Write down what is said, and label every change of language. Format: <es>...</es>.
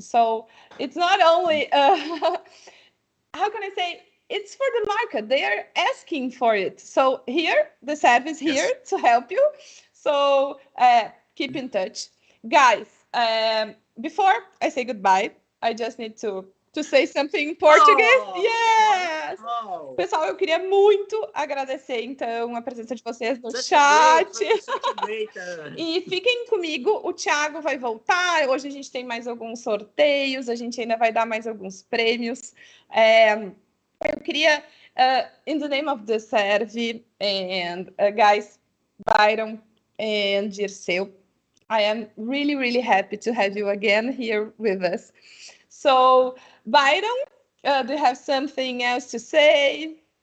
<en>So it's not only, how can I say, it's for the market. They are asking for it. So here, the DeServ is here to help you. So keep in touch. Guys, before I say goodbye, I just need to say something in Portuguese. Yes!</en> <pt>Pessoal, eu queria muito agradecer, então, a presença de vocês no chat. E fiquem comigo, o Thiago vai voltar. Hoje a gente tem mais alguns sorteios, a gente ainda vai dar mais alguns prêmios. Eu queria,</pt> <en>in the name of the DeServ, and guys, Byron and Dirceu, I am really, really happy to have you again here with us. So, Byron, do you have something else to say?</en>